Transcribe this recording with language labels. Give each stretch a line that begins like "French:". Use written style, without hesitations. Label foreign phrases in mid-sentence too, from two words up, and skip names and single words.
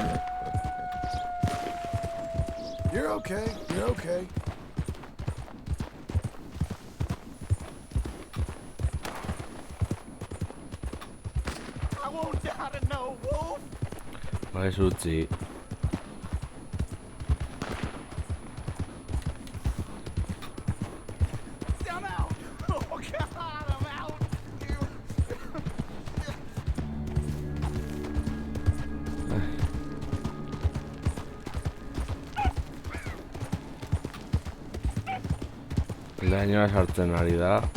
English: You're okay. You're okay. I won't die to no wolf.
Basque: Ba ez utzi.
English: I'm out. Oh God, I'm out.
Basque: Lehainoa sartzen ari da.